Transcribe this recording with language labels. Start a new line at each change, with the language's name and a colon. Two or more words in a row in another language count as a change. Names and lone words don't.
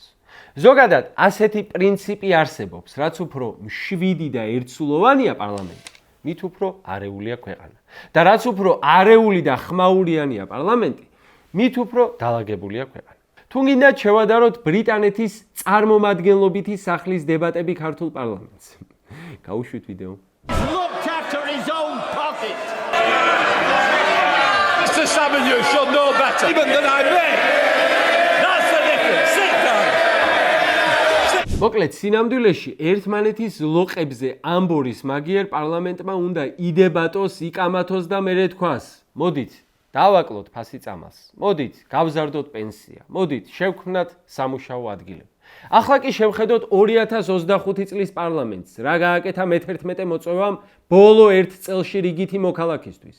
Georgian: ზოგადად, ასეთი პრინციპი არსებობს, რაც უფრო მშვიდი და ერთსულოვანია პარლამენტი, მით უფრო არეულია ქვეყანა. და რაც უფრო არეული და ხმაურიანია პარლამენტი, მით უფრო დალაგებულია ქვეყანა. თუ გინდათ შევადაროთ ბრიტანეთის წარმომადგენლობითი სახლის დებატები ქართულ პარლამენტს. გაუშვით ვიდეო.
English: Looked after his own pocket. Mr. Salmon, you should know better. Even than I may. That's the difference. Sit down.
Georgian: მოკლედ, სინამდვილეში ერთმანეთის ლოყებზე ამბორის მაგიერ პარლამენტმა უნდა იდებატოს, იკამათოს და მერე თქვას. მოდით, დავაკლოთ ფასი წამალს. მოდით, გავზარდოთ პენსია. მოდით, შევქმნათ სამუშაო ადგილები. ახლა კი შევხედოთ 2025 წლის პარლამენტს, რა გააკეთა მე-11 მოწვევამ ბოლო 1 წელში რიგითი მოქალაქისთვის.